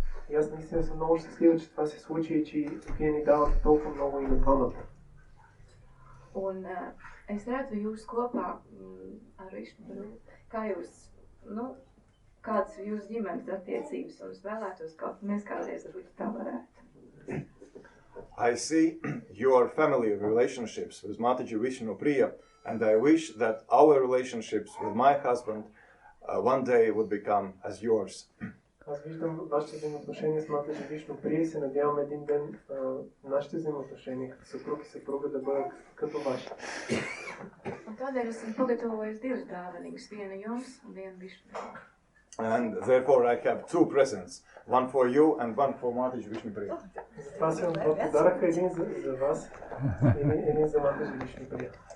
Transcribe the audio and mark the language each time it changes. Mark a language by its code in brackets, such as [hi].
[bg] И аз наистина съм много щастлива, че това се случи и че вие ни давате толкова много и на двамата. [lv] Un es redzu jūs kopā ar Višnu, kā jūs, kādas ir jūsu ģimenes attiecības, un es vēlētos, ka mēs kādreiz ar Višnu tā varētu. [en] I see your family relationships with Mataji Vishnu Priya, and I wish that our relationships with my husband one day would become as yours. [bg] Аз виждам вашите взаимоотношения с Mataji Vishnu Priya и се надявам един ден нашите взаимоотношения като съпруг и съпруга да бъдат като вашите. [lv] Un tādēļ esmu pagatavojis divas dāvanas, viena jums un viena Višnu. [en] And therefore I have two presents, one for you and one for Mataji Vishnu Priya. [bg] Затова си имам два подаръка, един за вас и един за Mataji Vishnu Priya.